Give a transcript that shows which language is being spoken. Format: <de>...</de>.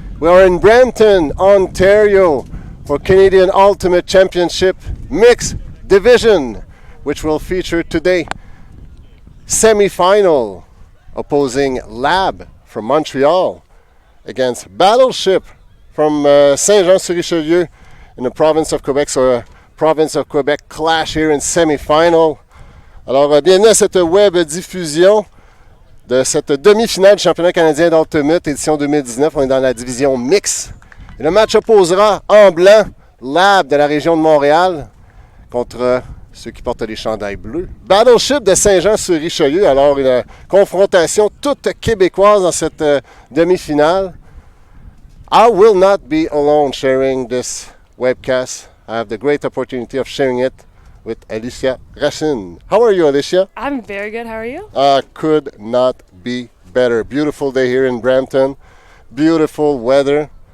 <en>We are in Brampton, Ontario for Canadian Ultimate Championship Mixed Division, which will feature today semi-final opposing Lab from Montreal against Battleship from Saint-Jean-sur-Richelieu in the province of Quebec. So a province of Quebec clash here in semi-final.</en> <fr>Alors, bienvenue à cette web diffusion de cette demi-finale du championnat canadien d'Ultimate édition 2019. On est dans la division mix. Et le match opposera en blanc Lab de la région de Montréal contre ceux qui portent les chandails bleus. Battleship de Saint-Jean-sur-Richelieu. Alors, une confrontation toute québécoise dans cette demi-finale.</fr> <en>I will not be alone sharing this webcast. I have the great opportunity of sharing it with Alicia Racine. How are you, Alicia? I'm very good. How are you? Could not be better. Beautiful day here in Brampton. Beautiful weather.</en>